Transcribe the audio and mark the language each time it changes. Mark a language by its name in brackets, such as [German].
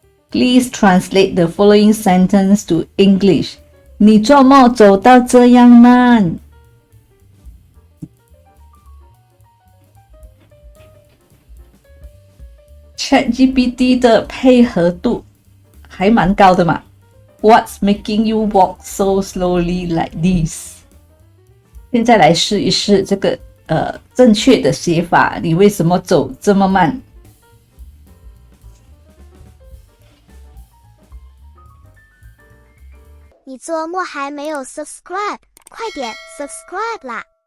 [English] Please translate the following sentence to English. [Chinese] 你做梦走到这样慢？ChatGPT 的配合度还蛮高的嘛。 [English] What's making you walk so slowly like this? [Chinese] 现在来试一试这个正确的写法，你为什么走这么慢？你做默还没有 subscribe， 快点 subscribe 啦！